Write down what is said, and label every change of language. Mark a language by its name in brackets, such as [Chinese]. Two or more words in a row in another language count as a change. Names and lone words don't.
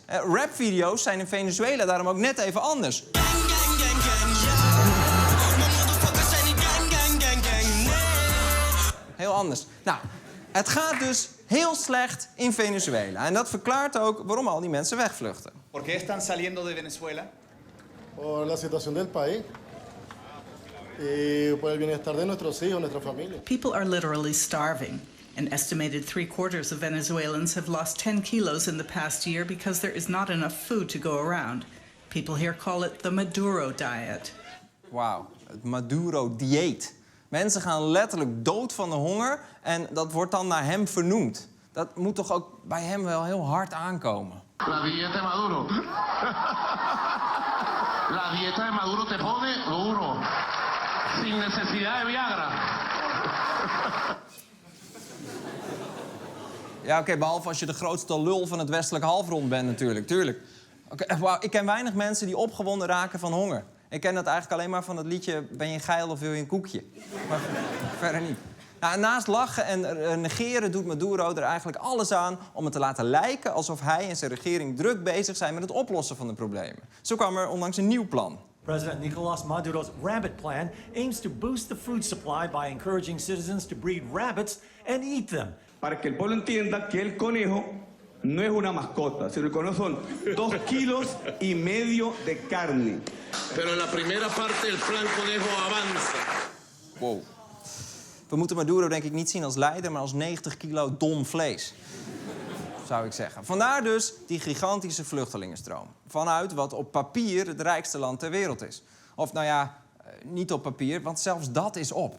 [Dutch] Rapvideo's zijn in Venezuela daarom ook net even anders. Heel anders. Nou, het gaat dus heel slecht in Venezuela. En dat verklaart ook waarom al die mensen wegvluchten. [Spanish] ¿Por qué están saliendo de Venezuela? Por la situación del país y por el bienestar de nuestros hijos, nuestra familia. [English] People are literally starving. An estimated 3/4 of Venezuelans have lost 10 kilos in the past year because there is not enough food to go around. People here call it the Maduro diet. [Dutch] Wauw, het Maduro-dieet. Mensen gaan letterlijk dood van de honger en dat wordt dan naar hem vernoemd. Dat moet toch ook bij hem wel heel hard aankomen. [Spanish] La dieta de Maduro. La dieta de Maduro te pone duro. Sin necesidad de Viagra. [Dutch] Ja, oké, behalve als je de grootste lul van het westelijke halfrond bent natuurlijk, tuurlijk. Wauw, ik ken weinig mensen die opgewonden raken van honger. Ik ken dat eigenlijk alleen maar van het liedje Ben je geil of wil je een koekje? Maar verder niet. Nou, naast lachen en negeren doet Maduro er eigenlijk alles aan om het te laten lijken alsof hij en zijn regering druk bezig zijn met het oplossen van de problemen. Zo kwam er onlangs een nieuw plan. [English] President Nicolás Maduro's rabbit plan aims to boost the food supply by encouraging citizens to breed rabbits and eat them. [Spanish] Para que el pueblo entienda que el conejo no es una mascota, sino el conejo son 2,5 kilos de carne. Pero en la primera parte el plan conejo avanza. [Dutch] Wow. We moeten Maduro denk ik niet zien als leider, maar als 90 kilo dom vlees. Zou ik zeggen. Vandaar dus die gigantische vluchtelingenstroom. Vanuit wat op papier het rijkste land ter wereld is. Of nou ja, niet op papier, want zelfs dat is op.